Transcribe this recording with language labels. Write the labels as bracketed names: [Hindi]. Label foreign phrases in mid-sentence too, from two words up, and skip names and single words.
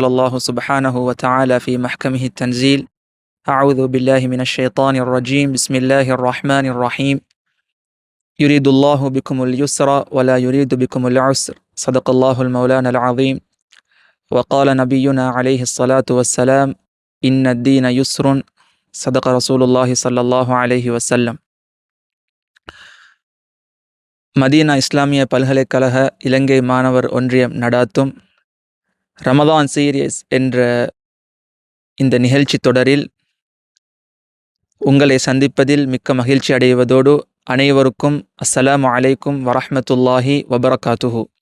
[Arabic] الله سبحانه وتعالى في محكمه التنزيل أعوذ بالله من الشيطان الرجيم بسم الله الرحمن الرحيم يريد الله بكم اليسر ولا يريد بكم العسر صدق الله المولانا العظيم وقال نبينا عليه الصلاة والسلام إن الدين يسر صدق رسول الله صلى الله عليه وسلم. [Tamil] மதீனா இஸ்லாமிய பல்கலைக்கழக இலங்கை மாணவர் ஒன்றியம் நடாத்தும் ரமதான் சீரியஸ் என்ற இந்த நிகழ்ச்சி தொடரில் உங்களை சந்திப்பதில் மிக்க மகிழ்ச்சி அடைவதோடு அனைவருக்கும் [Arabic] السلام عليكم ورحمة الله وبركاته.